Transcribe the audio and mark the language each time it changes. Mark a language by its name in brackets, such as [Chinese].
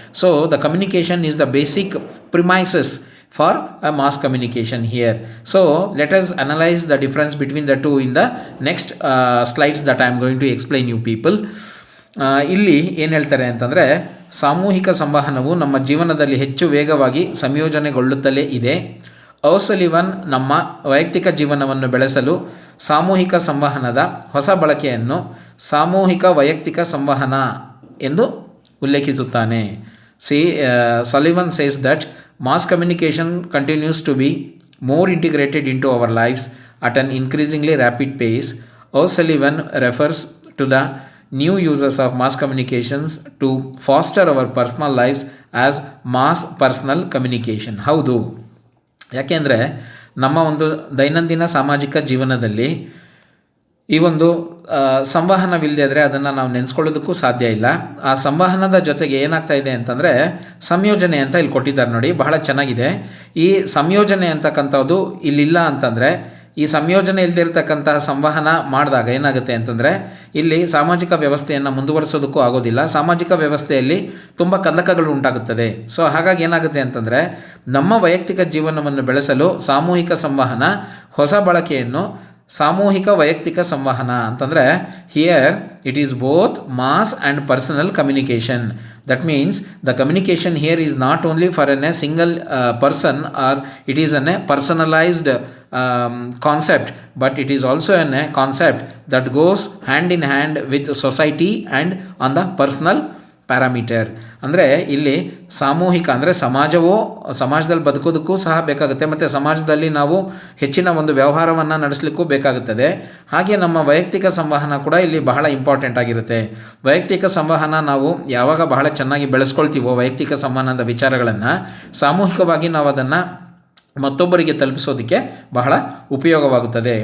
[English] So the communication is the basic premises for a mass communication here. So let us analyze the difference between the two in the next slides that I am going to explain you people. [Kannada] ಇಲ್ಲಿ ಏನು ಹೇಳ್ತಾರೆ ಅಂತಂದರೆ, ಸಾಮೂಹಿಕ ಸಂವಹನವು ನಮ್ಮ ಜೀವನದಲ್ಲಿ ಹೆಚ್ಚು ವೇಗವಾಗಿ ಸಂಯೋಜನೆಗೊಳ್ಳುತ್ತಲೇ ಇದೆ. ಔಸಲಿವನ್ ನಮ್ಮ ವೈಯಕ್ತಿಕ ಜೀವನವನ್ನು ಬೆಳೆಸಲು ಸಾಮೂಹಿಕ ಸಂವಹನದ ಹೊಸ ಬಳಕೆಯನ್ನು ಸಾಮೂಹಿಕ ವೈಯಕ್ತಿಕ ಸಂವಹನ ಎಂದು ಉಲ್ಲೇಖಿಸುತ್ತಾನೆ. [English] Sullivan says that mass communication continues to be more integrated into our lives at an increasingly rapid pace. O'Sullivan refers to the new uses of mass communications to foster our personal lives as mass personal communication. [Kannada] ಹೌದು, ಯಾಕೆಂದರೆ ನಮ್ಮ ಒಂದು ದೈನಂದಿನ ಸಾಮಾಜಿಕ ಜೀವನದಲ್ಲಿ ಈ ಒಂದು ಸಂವಹನವಿಲ್ಲದೆ ಆದರೆ ಅದನ್ನು ನಾವು ನೆನೆಸ್ಕೊಳ್ಳೋದಕ್ಕೂ ಸಾಧ್ಯ ಇಲ್ಲ. ಆ ಸಂವಹನದ ಜೊತೆಗೆ ಏನಾಗ್ತಾ ಇದೆ ಅಂತಂದರೆ ಸಂಯೋಜನೆ ಅಂತ ಇಲ್ಲಿ ಕೊಟ್ಟಿದ್ದಾರೆ ನೋಡಿ, ಬಹಳ ಚೆನ್ನಾಗಿದೆ. ಈ ಸಂಯೋಜನೆ ಅಂತಕ್ಕಂಥದ್ದು ಇಲ್ಲಿಲ್ಲ ಅಂತಂದರೆ, ಈ ಸಂಯೋಜನೆ ಇಲ್ಲದಿರ್ತಕ್ಕಂತಹ ಸಂವಹನ ಮಾಡಿದಾಗ ಏನಾಗುತ್ತೆ ಅಂತಂದರೆ ಇಲ್ಲಿ ಸಾಮಾಜಿಕ ವ್ಯವಸ್ಥೆಯನ್ನು ಮುಂದುವರಿಸೋದಕ್ಕೂ ಆಗೋದಿಲ್ಲ. ಸಾಮಾಜಿಕ ವ್ಯವಸ್ಥೆಯಲ್ಲಿ ತುಂಬ ಕಂದಕಗಳು ಉಂಟಾಗುತ್ತದೆ. ಸೊ ಹಾಗಾಗಿ ಏನಾಗುತ್ತೆ ಅಂತಂದರೆ ನಮ್ಮ ವೈಯಕ್ತಿಕ ಜೀವನವನ್ನು ಬೆಳೆಸಲು ಸಾಮೂಹಿಕ ಸಂವಹನ ಹೊಸ ಬಳಕೆಯನ್ನು ಸಾಮೂಹಿಕ ವೈಯಕ್ತಿಕ ಸಂವಹನ ಅಂತಂದರೆ [English] Here it is both mass and personal communication. That means the communication here is not only for a single person, or it is a personalized concept, but it is also a concept that goes hand in hand with society and on the personal parameter. [Kannada] ಅಂದರೆ ಇಲ್ಲಿ ಸಾಮೂಹಿಕ ಅಂದರೆ ಸಮಾಜದಲ್ಲಿ ಬದುಕೋದಕ್ಕೂ ಸಹ ಬೇಕಾಗುತ್ತೆ, ಮತ್ತು ಸಮಾಜದಲ್ಲಿ ನಾವು ಹೆಚ್ಚಿನ ಒಂದು ವ್ಯವಹಾರವನ್ನು ನಡೆಸಲಿಕ್ಕೂ ಬೇಕಾಗುತ್ತದೆ. ಹಾಗೆ ನಮ್ಮ ವೈಯಕ್ತಿಕ ಸಂವಹನ ಕೂಡ ಇಲ್ಲಿ ಬಹಳ ಇಂಪಾರ್ಟೆಂಟ್ ಆಗಿರುತ್ತೆ. ವೈಯಕ್ತಿಕ ಸಂವಹನ ನಾವು ಯಾವಾಗ ಬಹಳ ಚೆನ್ನಾಗಿ ಬೆಳೆಸ್ಕೊಳ್ತೀವೋ ವೈಯಕ್ತಿಕ ಸಂವಹನದ ವಿಚಾರಗಳನ್ನು, ಸಾಮೂಹಿಕವಾಗಿ ನಾವು ಅದನ್ನು ಮತ್ತೊಬ್ಬರಿಗೆ ತಲುಪಿಸೋದಕ್ಕೆ ಬಹಳ ಉಪಯೋಗವಾಗುತ್ತದೆ.